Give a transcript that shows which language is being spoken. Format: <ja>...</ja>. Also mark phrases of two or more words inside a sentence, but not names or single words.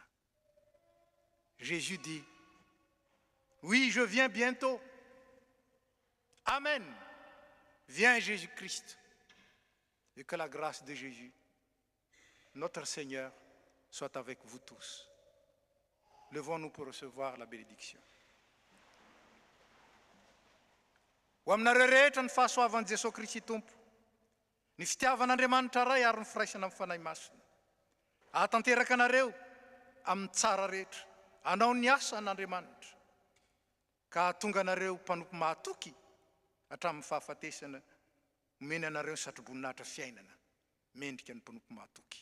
<fr>Jésus dit, oui, je viens bientôt. Amen. Viens Jésus-Christ. Et que la grâce de Jésus, notre Seigneur, soit avec vous tous. Levons-nous pour recevoir la bénédiction.</fr> <mg>Ho aminareo rehetra ny fahasoavan'i Jesosy Kristy Tompo, ny fitiavan'Andriamanitra ray ary ny firaisana amin'ny fanahy masina. Ahatanteraka anareo amin'ny tsara rehetra, anao ny asa an'Andriamanitra, ka tonga anareo mpanompo mahatoky hatramin'ny fahafatesana, omeny anareo ny satroboninahitra fiainana, mendrika ny mpanompo mahatoky.</mg>